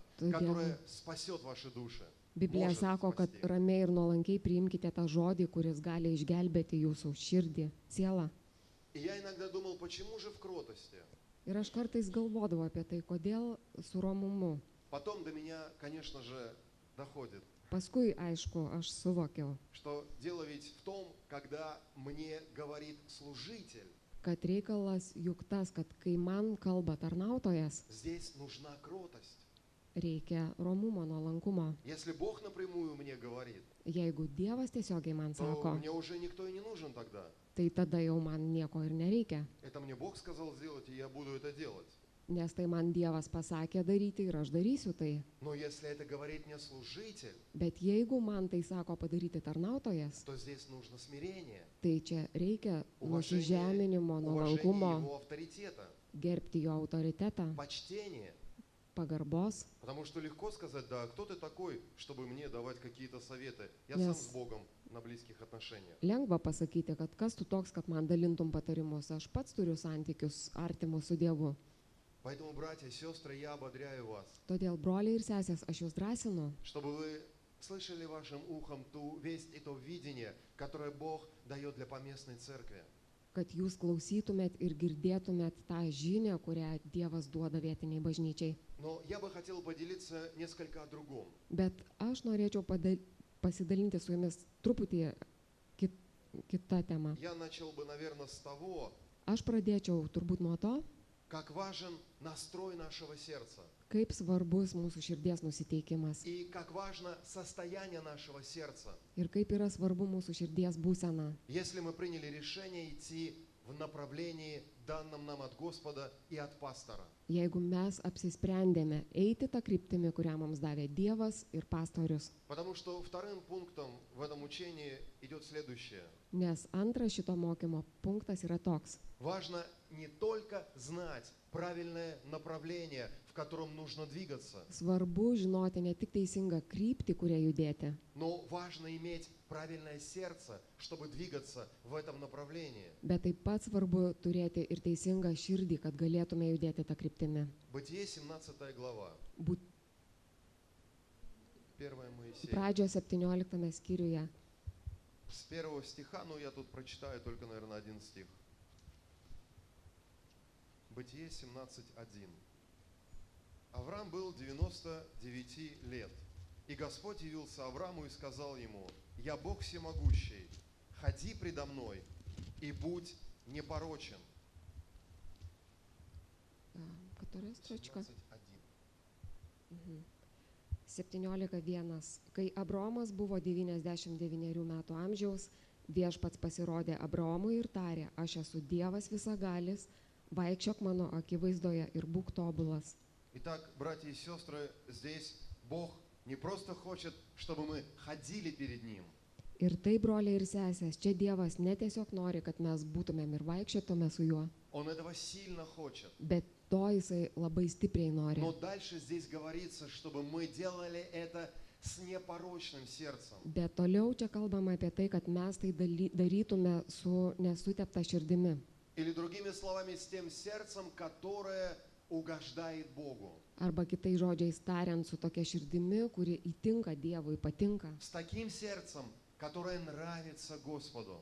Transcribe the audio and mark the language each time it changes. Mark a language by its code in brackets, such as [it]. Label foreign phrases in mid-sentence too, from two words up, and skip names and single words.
[lt] Todėl [ru] которое спасет ваши души. [lt] Biblija [ru] Может [lt] sako, kad [ru] спасти. [lt] ramiai ir nuolankiai priimkite tą žodį, kuris gali išgelbėti jūsų širdį, sielą. [ru] И я иногда думал, почему же в кротости? [lt] Ir aš kartais galvodavau apie tai, kodėl su romumu. [ru] Потом до меня, конечно же, доходит, [lt] Paskui, aišku, aš suvokiau, [ru] что дело ведь в том, когда мне говорит служитель, [lt] kad reikalas juk tas, kad kai man kalba tarnautojas, [ru] здесь нужна кротость. [lt] reikia romumo, nuolankumo. [ru] Если Бог напрямую мне говорит, [lt] Jeigu Dievas tiesiogiai man [ru] то [lt] sako, [ru] мне уже никто и не нужен тогда. [lt] tai tada jau man nieko ir nereikia. [ru] Это мне Бог сказал сделать, и я буду это делать. [lt] Nes tai man Dievas pasakė daryti ir aš darysiu tai. [ru] Но если это говорит мне служитель, [lt] Bet jeigu man tai sako padaryti tarnautojas, [ru] то здесь нужно смирение, [lt] tai čia reikia [ru] уважение, [lt] nusižeminimo, [ru] уважение [lt] nuolankumo, [ru] его авторитета, [lt] gerbti jo autoritetą, [ru] почтение. [lt] pagarbos, [ru] Потому что легко сказать, да, кто ты такой, чтобы мне давать какие-то советы? Я Yes. сам с Богом на близких отношениях. [lt] lengva pasakyti, kad kas tu toks, kad man dalintum patarimus, aš pats turiu santykius artimus su Dievu. [ru] Поэтому, братья, сестры, я ободряю вас, [lt] Todėl, broliai ir sesės, aš jūs drąsinu, [ru] чтобы вы слышали вашим ухом ту весть и то видение, которое Бог дает для поместной церкви. [lt] kad jūs klausytumėt ir girdėtumėt tą žinią, kurią Dievas duoda vietiniai bažnyčiai. [ru] Но я бы хотел поделиться несколько о другом. [lt] Bet aš norėčiau pasidalinti su jumis truputį kitą temą. [ru] Я начал бы, наверное, с того, [lt] Aš pradėčiau turbūt nuo to, [ru] как важен настрой нашего сердца [lt] kaip svarbus mūsų širdies nusiteikimas [ru] и как важно состояние нашего сердца. [lt] ir kaip yra svarbu mūsų širdies būsena. [ru] Если мы приняли решение идти в направлении, данном нам от Господа и от пастора. [lt] Jeigu mes apsisprendėme eiti tą kryptimį, kurią mums davė Dievas ir pastorius. [ru] Потому что вторым пунктом в этом учении идет следующее. [lt] Nes antras šito mokymo punktas yra toks. [ru] Важно не только знать правильное направление, в котором нужно двигаться, [lt] Svarbu žinoti ne tik teisingą kryptį, kurią judėti, [ru] но важно иметь правильное сердце, чтобы двигаться в этом направлении. [lt] bet taip pat svarbu turėti ir teisingą širdį, kad galėtume judėti tą kryptimį. [ru] Бытие 17 глава, [lt] Būt [ru] 1 Моисея. [lt] pradžios 17 skyriuje, [ru] С первого стиха, ну я тут прочитаю только, наверное, один стих. Бытие 17:1. Авраам был 99 лет, и Господь явился Аврааму и сказал ему: «Я Бог всемогущий, ходи предо мной и будь непорочен». Которая stročka? 17:1. 17.1. [lt] Kai Abraomas buvo 99 metų amžiaus, viešpats pasirodė Abraomui ir tarė: aš esu Dievas visagalis, vaikščiok mano akivaizdoje ir būk tobulas. [ru] Итак, братья и сестры, здесь Бог не просто хочет, чтобы мы ходили перед Ним, [lt] Ir tai, broliai ir sesės, čia Dievas ne tiesiog nori, kad mes būtumėm ir vaikščiotume su juo, [ru] Он этого сильно хочет. [lt] bet to jisai labai stipriai nori. [ru] Но дальше здесь говорится, чтобы мы делали это с непорочным сердцем. [lt] Bet toliau čia kalbama apie tai, kad mes tai darytume su nesutepta širdimi. [ru] Или другими словами, с тем сердцем, которое угождает Богу. [lt] Arba kitais žodžiais tariant, su tokia širdimi, kuri įtinka Dievui, patinka. [ru] С таким сердцем, которое нравится Господу.